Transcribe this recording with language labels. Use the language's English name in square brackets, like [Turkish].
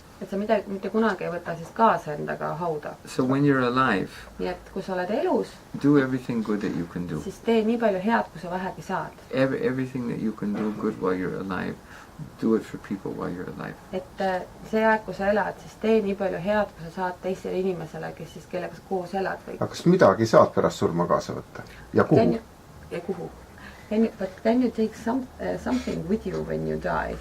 [Estonian] Et sa mitte kunagi ei võta siis kaasa endaga hauda. [English] So when you're alive, [Estonian] nii et kui sa oled elus, [English] do everything good that you can do. [Estonian] Siis tee nii palju head, kui sa vähegi saad. [English] Everything that you can do good while you're alive, do it for people while you're alive. [Estonian] Et see aeg, kui sa elad, siis tee nii palju head, kui sa saad teistele inimesele, kes siis kellega sa koos elad. Aga kas midagi saad pärast surma kaasa võtta? Ja kuhu? Ja kuhu? [English] But can you take something with you when you die?